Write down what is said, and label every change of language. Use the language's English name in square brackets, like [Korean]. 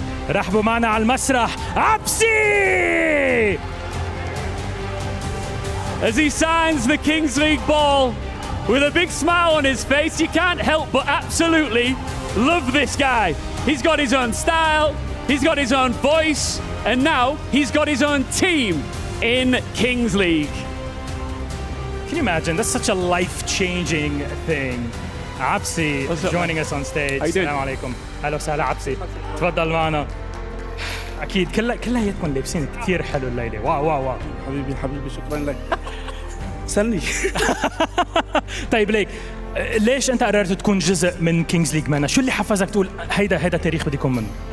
[Arabic] رحبوا معنا على المسرح عبسي! [English] As he signs the Kings League ball with a big smile on his face, you can't help but absolutely love this guy. He's got his own style, he's got his own voice, and now he's got his own team in Kings League. Can you imagine? That's such a life-changing thing. عبسي joining us on stage. [Arabic] السلام عليكم. أهلا وسهلا عبسي. تفضل معنا. أكيد كلياتكم لابسين كثير حلو الليلة. واو واو واو. حبيبي شكرا لك. سلني. طيب ليك ليش أنت قررت تكون جزء من كينجز ليج مانا؟ شو اللي حفزك تقول هيدا تاريخ بدي يكون منه؟